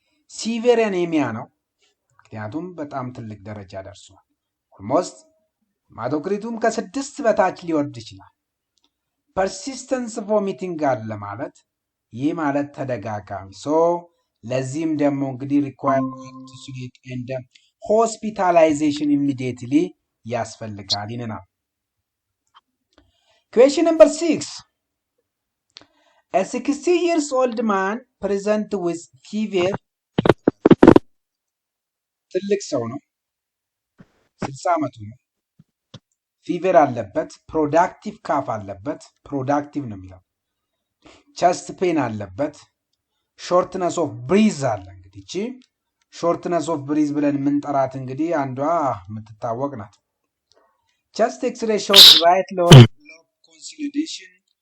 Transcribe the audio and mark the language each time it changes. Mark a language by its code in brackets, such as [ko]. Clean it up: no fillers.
[am] ሲቪር አኔሚያ ነው፣ ምክንያቱም በጣም ትልቅ ደረጃ ደርሷል። ኦልሞስት ሄማቶክሪቱም ከ6 በታች ሊወርድ ይችላል። ፐርሲስተንስ ቮሚቲንግ አለ ማለት ይህ ማለት ተደጋጋሚ። ሶ ለዚህም ደግሞ እንግዲህ ሪኳየርድ ኤንድ ሆስፒታላይዜሽን ኢሚዲየትሊ ያስፈልጋል ይነናል። [en] Question number 6. A 60 years old man present with fever. [am] ትልቅ ሰው ነው፣ 60 ዓመቱ ነው። ፊቨር አለበት፣ ፕሮዳክቲቭ ካፍ አለበት፣ ፕሮዳክቲቭ ነው የሚለው። ቸስት ፔን አለበት፣ ሾርትነስ ኦፍ ብሪዝ አለ። እንግዲህ እቺ ሾርትነስ ኦፍ ብሪዝ ብለን የምንጠራት እንግዲህ አንዷ የምትታወቅ ናት። [en] ቸስት ኤክስሬ ሾውስ ራይት ሎብ ኮንሶሊዴሽን